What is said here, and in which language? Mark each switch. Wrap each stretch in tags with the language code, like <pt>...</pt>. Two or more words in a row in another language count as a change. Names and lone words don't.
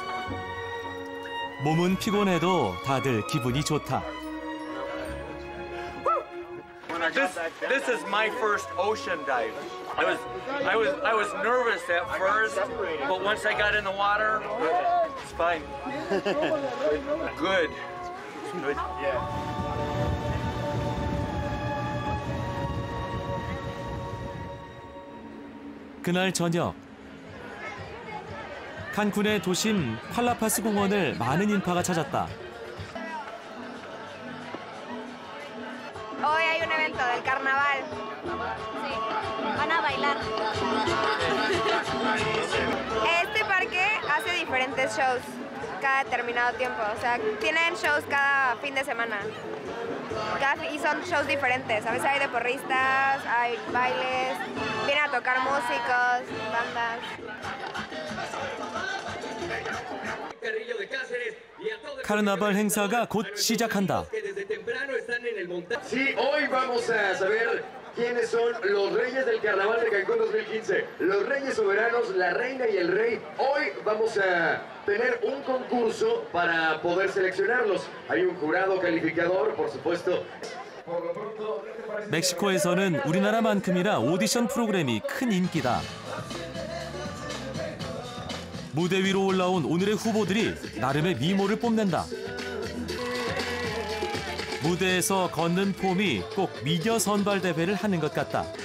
<ko>몸은 피곤해도 다들 기분이 좋다.</ko> <en>This is my first ocean dive. I was nervous at first, but once I got in the water, it's fine. Good. Good. Yeah.</en> <ko>그날 저녁 칸쿤의 도심 팔라파스 공원을 많은 인파가 찾았다.</ko> <es>Hoy hay un evento del carnaval. Sí. Van a bailar. Este parque hace diferentes shows cada determinado tiempo. O sea, tienen shows cada fin de semana. Y son shows diferentes. A veces hay de porristas, hay bailes, vienen a tocar músicos, bandas.</es> <ko>카르나발 행사가 곧 시작한다.</ko> <es>Sí, hoy vamos a saber quiénes son los reyes del carnaval de Cancún 2015. Los reyes soberanos, la reina y el rey. Hoy vamos a tener un concurso para poder seleccionarlos. Hay un jurado calificador, por supuesto.</es> <ko>멕시코에서는 우리나라만큼이나 오디션 프로그램이 큰 인기다. 무대 위로 올라온 오늘의 후보들이 나름의 미모를 뽐낸다. 무대에서 걷는 폼이 꼭 미녀 선발 대회를 하는 것 같다.</ko>